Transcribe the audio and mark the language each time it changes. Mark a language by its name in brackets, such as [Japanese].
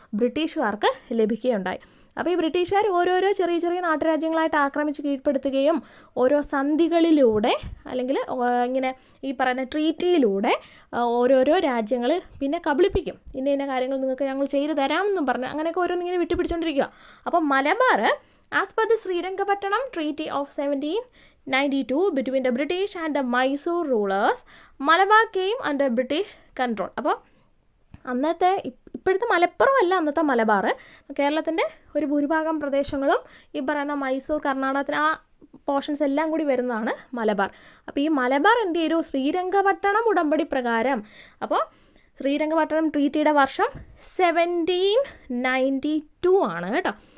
[Malayalam] ബ്രിട്ടീഷുകാർക്ക് ലഭിക്കുകയുണ്ടായി. അപ്പോൾ ഈ ബ്രിട്ടീഷുകാർ ഓരോരോ ചെറിയ ചെറിയ നാട്ടുരാജ്യങ്ങളായിട്ട് ആക്രമിച്ച് കീഴ്പ്പെടുത്തുകയും ഓരോ സന്ധികളിലൂടെ അല്ലെങ്കിൽ ഇങ്ങനെ ഈ പറയുന്ന ട്രീറ്റിയിലൂടെ ഓരോരോ രാജ്യങ്ങൾ പിന്നെ കബളിപ്പിക്കും. ഇന്ന കാര്യങ്ങൾ നിങ്ങൾക്ക് ഞങ്ങൾ ചെയ്തു തരാമെന്നും പറഞ്ഞ് അങ്ങനെയൊക്കെ ഓരോന്നിങ്ങനെ വിട്ടുപിടിച്ചുകൊണ്ടിരിക്കുക. [English] അപ്പോൾ Malabar as per the Srirangapatna treaty of 1792 between the British and the Mysore rulers, Malabar came under British control. [Malayalam] അപ്പോൾ അന്നത്തെ ഇപ്പോഴത്തെ മലപ്പുറം അല്ല അന്നത്തെ മലബാർ. കേരളത്തിൻ്റെ ഒരു ഭൂരിഭാഗം പ്രദേശങ്ങളും ഈ പറയുന്ന മൈസൂർ, കർണാടകത്തിന് ആ പോർഷൻസ് എല്ലാം കൂടി വരുന്നതാണ് മലബാർ. അപ്പോൾ ഈ മലബാർ എന്ത് ചെയ്തു? ശ്രീരംഗപട്ടണം ഉടമ്പടി പ്രകാരം. അപ്പോൾ ശ്രീരംഗപട്ടണം ട്രീറ്റിയുടെ വർഷം 1792 ആണ് കേട്ടോ.